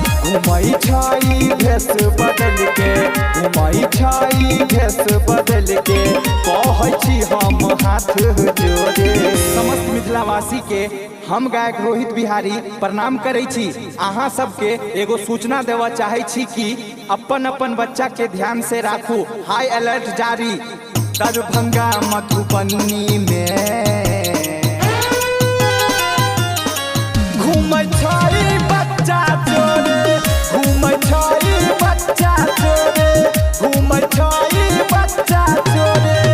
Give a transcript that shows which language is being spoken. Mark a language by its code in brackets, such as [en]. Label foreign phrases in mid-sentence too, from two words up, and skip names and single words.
[mai] घुमई छाई भेष बदल के, घुमई छाई भेष बदल के, कहै छी हम हाथ जोड़े। समस्त मिथिलावासी के हम गायक रोहित बिहारी प्रणाम करे छी। अहाँ सबके एगो सूचना देवा चाहे छी कि अपन अपन बच्चा के ध्यान से राखू, [en] high alert [mai] जारी। दरभंगा मधुबनी में घूम छाई बच्चा चोरे, घूम छाई बच्चा चोरे, घूम छाई बच्चा चोरे।